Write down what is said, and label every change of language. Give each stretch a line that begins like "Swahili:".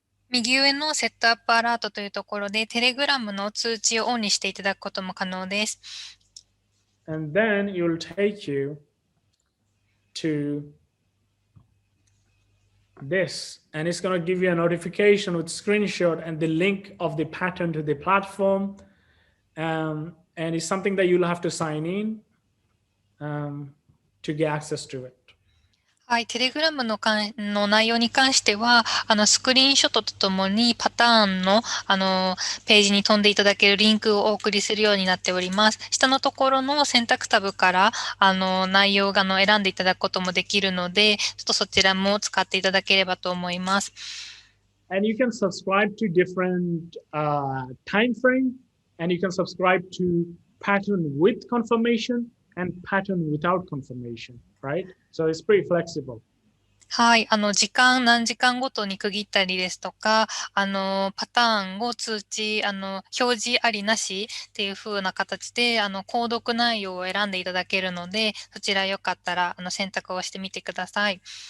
Japanese: 右上のセットアップアラートというところで、テレグラムの通知をオンにしていただくことも可能です。
English: And then it will take you to this, and it's going to give you a notification with screenshot and the link of the pattern to the platform. And it's something that you'll have to sign in to get access to it.
Japanese: はい、テレグラムの内容に関しては、スクリーンショットとともにパターンの、ページに飛んでいただけるリンクをお送りするようになっております。下のところの選択タブから、内容が選んでいただくこともできるので、ちょっとそちらも使っていただければと思います。
English: And you can subscribe to different time frame, and you can subscribe to pattern with confirmation and pattern without confirmation, right? So it's pretty flexible.
Japanese: はい、何時間ごとに区切ったりですとか、パターンを通知、表示ありなしっていう風な形で、購読内容を選んでいただけるので、そちらよかったら、選択をしてみてください。